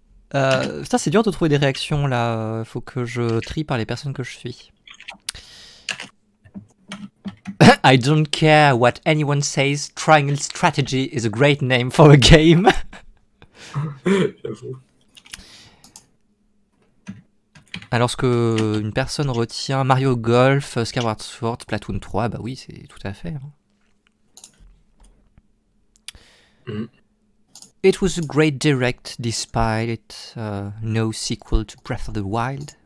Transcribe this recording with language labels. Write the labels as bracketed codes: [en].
[fr] Putain, c'est dur de trouver des réactions là. Faut que je trie par les personnes que je suis. [en] I don't care what anyone says. Triangle Strategy is a great name for a game. [fr] J'avoue. Alors, ce que une personne retient, Mario Golf, Skyward Sword, Splatoon 3, bah oui, c'est tout à fait. Mm. [en] It was a great direct despite no sequel to Breath of the Wild.